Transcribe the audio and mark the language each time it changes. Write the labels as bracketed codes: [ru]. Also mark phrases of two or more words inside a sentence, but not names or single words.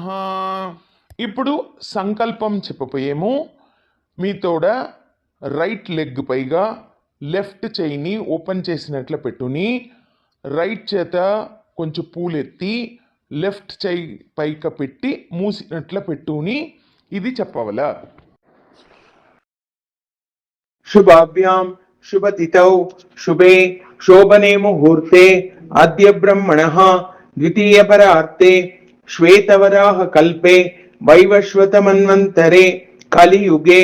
[te] ఇప్పుడు సంకల్పం చెప్పపోయేమో మీతోడ [en] right leg [te] పైగా లెఫ్ట్ చెయ్యిని ఓపెన్ చేసినట్లు పెట్టుని, రైట్ చేత కొంచెం పూలెత్తి లెఫ్ట్ చెయ్యి పైక పెట్టి మూసినట్లు పెట్టుని ఇది చెప్పవల. [sa] शुभाभ्यां शुभतिथौ शुभे शोभने मुहूर्ते अद्य ब्रह्मणः द्वितीयपरार्ते श्वेतवराह कल्पे वैवस्वतमन्वन्तरे कलियुगे